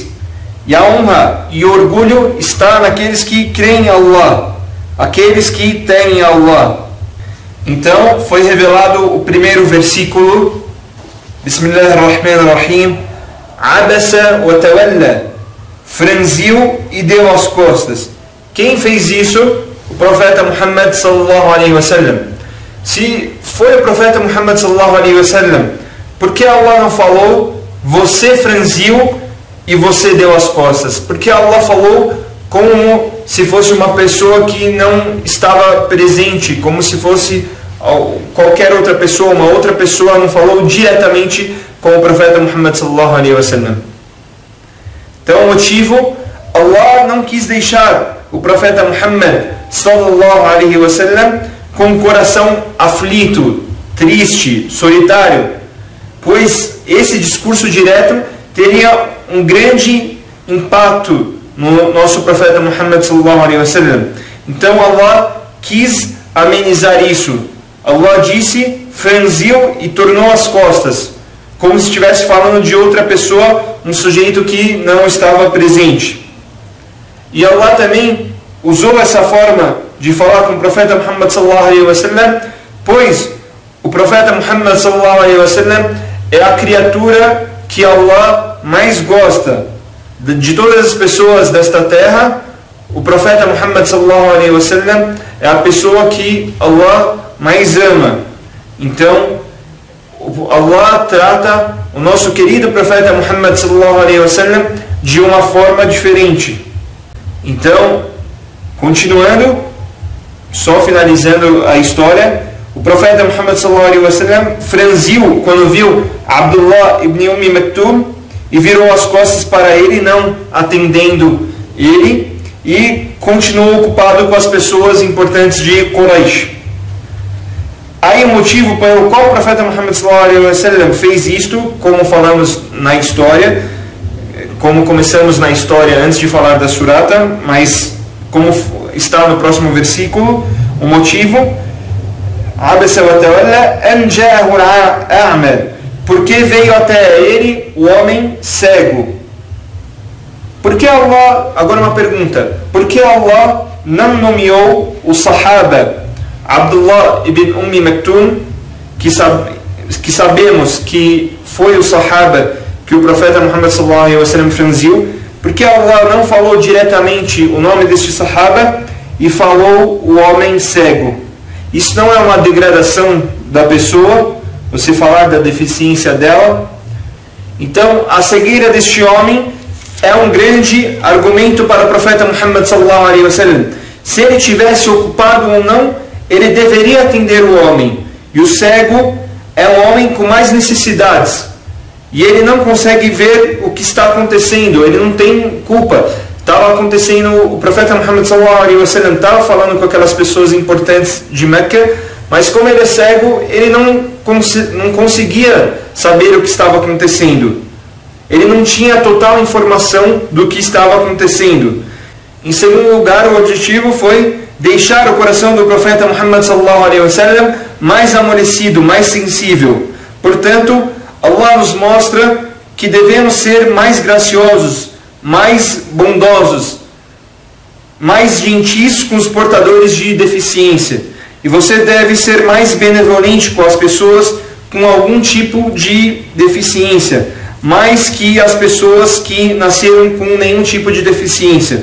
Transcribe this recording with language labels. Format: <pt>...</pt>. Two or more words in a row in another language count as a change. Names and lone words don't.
<pt>E a honra e o orgulho está naqueles que creem em Allah, aqueles que temem Allah. Então foi revelado o primeiro versículo,</pt> <ar>بسم الله الرحمن الرحيم، عبس وتولى,</ar> <pt>franziu e deu as costas. Quem fez isso? O profeta Muhammad</pt> <ar>صلى الله عليه وسلم.</ar> <pt>Se foi o profeta Muhammad</pt> <ar>صلى الله عليه وسلم,</ar> <pt>por que Allah não falou você franziu e você deu as costas? Porque Allah falou como se fosse uma pessoa que não estava presente, como se fosse qualquer outra pessoa, uma outra pessoa, não falou diretamente com o profeta Muhammad</pt> <ar>صلى الله عليه وسلم.</ar> <pt>Então o motivo, Allah não quis deixar o profeta Muhammad</pt> <ar>صلى الله عليه وسلم</ar> <pt>com o coração aflito, triste, solitário, pois esse discurso direto teria um grande impacto no nosso profeta Muhammad</pt> <ar>صلى الله عليه وسلم.</ar> <pt>Então Allah quis amenizar isso. Allah disse: franziu e tornou as costas, como se estivesse falando de outra pessoa, um sujeito que não estava presente. E Allah também usou essa forma de falar com o profeta Muhammad</pt> <ar>صلى الله عليه وسلم,</ar> <pt>pois o profeta Muhammad</pt> <ar>صلى الله عليه وسلم</ar> <pt>é a criatura que Allah mais gosta de todas as pessoas desta terra. O profeta Muhammad</pt> <ar>صلى الله عليه وسلم</ar> <pt>é a pessoa que Allah mais ama. Então Allah trata o nosso querido profeta Muhammad</pt> <ar>صلى الله عليه وسلم</ar> <pt>de uma forma diferente. Então, continuando, só finalizando a história, o profeta Muhammad</pt> <ar>صلى الله عليه وسلم</ar> <pt>franziu quando viu Abdullah ibn Maktum e virou as costas para ele, não atendendo ele, e continuou ocupado com as pessoas importantes de Quraysh. Aí o motivo pelo qual o profeta Muhammad</pt> <ar>صلى الله عليه وسلم</ar> <pt>fez isto, como falamos na história, como começamos na história antes de falar da surata, mas como está no próximo versículo, o motivo,</pt> <ar>عبس وتولى أن جاءه الأعمى,</ar> <pt>porque veio até ele o homem cego. Por que Allah, agora uma pergunta, por que Allah não nomeou o Sahaba Abdullah ibn Maktum, que sabemos que foi o Sahaba que o profeta Muhammad</pt> <ar>صلى الله عليه وسلم</ar> <pt>franziu? Porque Allah não falou diretamente o nome deste Sahaba e falou o homem cego? Isso não é uma degradação da pessoa, você falar da deficiência dela? Então a cegueira deste homem é um grande argumento para o profeta Muhammad</pt> <ar>صلى الله عليه وسلم.</ar> <pt>Se ele tivesse ocupado ou não, ele deveria atender o homem. E o cego é um homem com mais necessidades. E ele não consegue ver o que está acontecendo, ele não tem culpa. Estava acontecendo, o profeta Muhammad</pt> <ar>صلى الله عليه وسلم</ar> <pt>estava falando com aquelas pessoas importantes de Meca, mas como ele é cego, ele não conseguia saber o que estava acontecendo. Ele não tinha total informação do que estava acontecendo. Em segundo lugar, o objetivo foi deixar o coração do profeta Muhammad</pt> <ar>صلى الله عليه وسلم</ar> <pt>mais amolecido, mais sensível. Portanto, Allah nos mostra que devemos ser mais graciosos, mais bondosos, mais gentis com os portadores de deficiência. E você deve ser mais benevolente com as pessoas com algum tipo de deficiência, mais que as pessoas que nasceram com nenhum tipo de deficiência.</pt>